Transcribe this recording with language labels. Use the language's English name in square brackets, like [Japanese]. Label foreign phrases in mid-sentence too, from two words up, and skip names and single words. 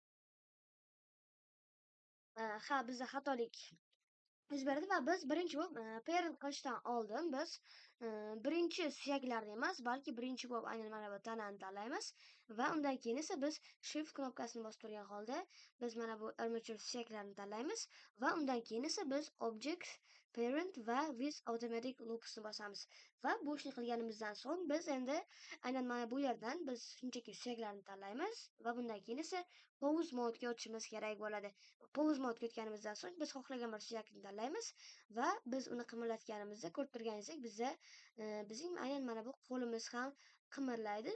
[Uzbek] Ha, bizda xatolik yuz berdi va biz birinchi bo'lib parent qilishdan oldin biz birinchi suyaklarni emas, balki birinchi bo'lib aynan mana bu tanani tanlaymiz va undan keyin esa biz shift knopkasini bosib turgan holda biz mana bu armature suyaklarini tanlaymiz va undan keyin esa biz [English] object parent [Uzbek] va [English] with automatic loopsni [Uzbek] bosamiz. Va bu ishni qilganimizdan so'ng biz endi aynan mana bu yerdan biz shunchaki suyaklarni tanlaymiz va bundan keyin esa [English] pause mode'ga [Uzbek] o'tishimiz kerak bo'ladi. [English] Pause mode'ga [Uzbek] o'tganimizdan so'ng biz xohlagan bir suyakni tanlaymiz va biz uni qimirlatganimizda ko'rib turganingizdek bizda bizning aynan mana bu qo'limiz ham qimirlaydi.